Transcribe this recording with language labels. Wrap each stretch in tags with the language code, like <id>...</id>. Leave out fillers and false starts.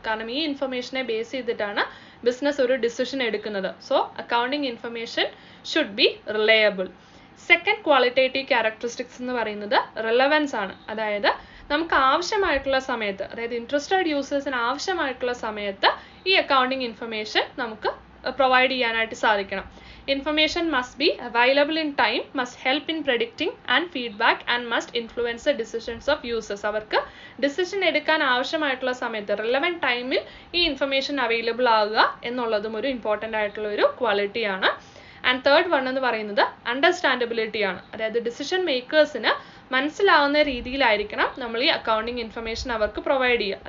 <ml>കാരണം ഈ ഇൻഫർമേഷനെ ബേസ് ചെയ്തിട്ടാണ് ബിസിനസ് ഒരു ഡിസിഷൻ എടുക്കുന്നത്.</ml> <en>So accounting information should be reliable.</en> <ml>Second qualitative characteristics എന്ന് പറയുന്നത് റിലവൻസ് ആണ്. അതായത് നമുക്ക് ആവശ്യമായിട്ടുള്ള സമയത്ത്, അതായത് ഇൻട്രസ്റ്റഡ് യൂസേഴ്സിന് ആവശ്യമായിട്ടുള്ള സമയത്ത് ഈ അക്കൗണ്ടിങ് ഇൻഫർമേഷൻ നമുക്ക് പ്രൊവൈഡ് ചെയ്യാനായിട്ട് സാധിക്കണം.</ml> <en>Information must be available in time, must help in predicting and feedback and must influence the decisions of users.</en> <ml>അവർക്ക് ഡിസിഷൻ എടുക്കാൻ ആവശ്യമായിട്ടുള്ള സമയത്ത് റിലവൻറ്റ് ടൈമിൽ ഈ ഇൻഫർമേഷൻ അവൈലബിൾ ആവുക എന്നുള്ളതും ഒരു ഇമ്പോർട്ടൻ്റ് ആയിട്ടുള്ള ഒരു ക്വാളിറ്റിയാണ്. ആൻഡ് തേർഡ് വൺ എന്ന് പറയുന്നത് അണ്ടർസ്റ്റാൻഡബിലിറ്റി ആണ്. അതായത് ഡിസിഷൻ മേക്കേഴ്സിന് മനസ്സിലാവുന്ന രീതിയിലായിരിക്കണം നമ്മൾ ഈ അക്കൗണ്ടിങ് ഇൻഫർമേഷൻ അവർക്ക് പ്രൊവൈഡ് ചെയ്യുക.</ml>